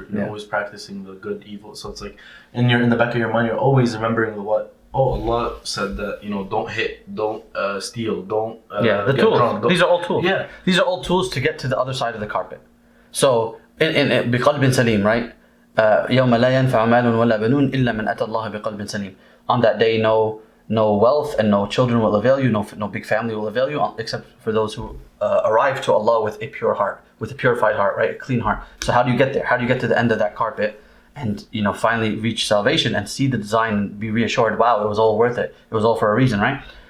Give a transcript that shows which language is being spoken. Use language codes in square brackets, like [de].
[en] You're always practicing the good, evil. So it's like in the back of your mind, you're always remembering what. Oh, Allah said that don't hit, don't steal, don't. The tools. Drunk, these are all tools. Yeah, these are all tools to get to the other side of the carpet. So in [ar] بقلب سليم, [en] right? [ar] يوم لا ينفع مال ولا بنون إلا من أتى الله بقلب سليم. [en] On that day, no wealth and no children will avail you, no big family will avail you, except for those who arrive to Allah with a pure heart, with a purified heart, right? A clean heart. So how do you get there? How do you get to the end of that carpet and finally reach salvation and see the design and be reassured, wow, it was all worth it. It was all for a reason, right?